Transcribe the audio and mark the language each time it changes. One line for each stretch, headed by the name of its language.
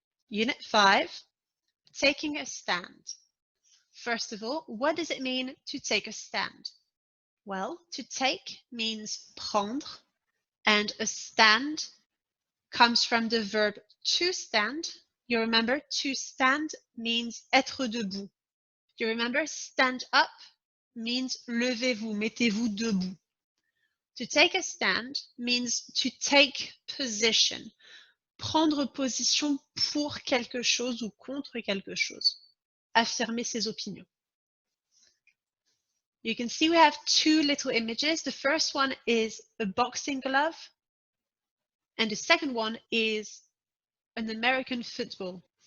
English: Unit 5, Taking a Stand. First of all, what does it mean to take a stand? Well, to take means prendre, and a stand comes from the verb to stand. You remember, to stand means
French: être debout.
English: You remember, stand up means
French: levez-vous, mettez-vous debout.
English: To take a stand means to take position,
French: prendre position pour quelque chose ou contre quelque chose, affirmer ses opinions.
English: You can see we have two little images. The first one is a boxing glove, and the second one is an American football.